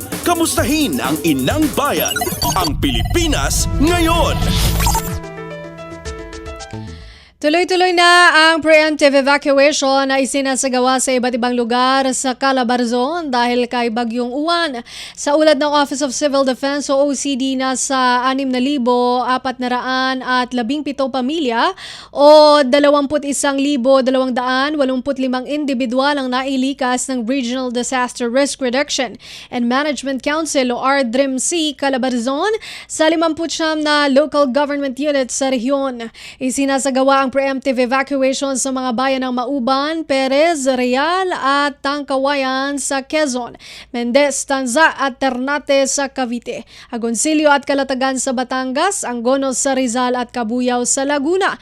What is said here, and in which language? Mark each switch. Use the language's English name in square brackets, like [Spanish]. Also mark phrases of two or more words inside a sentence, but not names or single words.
[Filipino] Kamustahin ang inang bayan, ang Pilipinas ngayon. Tuloy-tuloy na ang [English] preemptive evacuation [Filipino] na isinasagawa sa iba't ibang lugar sa Calabarzon dahil kay Bagyong Uwan. Sa ulat ng Office of Civil Defense o OCD, nasa 6,417 pamilya o 21,285 individual ang nailikas ng Regional Disaster Risk Reduction and Management Council o RDRIMC Calabarzon sa 50 na [English] local government units [Filipino] sa rehiyon. Isinasagawa ang [English] preemptive evacuation [Filipino] sa mga bayan ng Mauban, Perez, Real at Tangkawayan sa Quezon, Mendez, Tanza at Ternate sa Cavite, Agoncillo at Calatagan sa Batangas, Angonos sa Rizal at Cabuyao sa Laguna.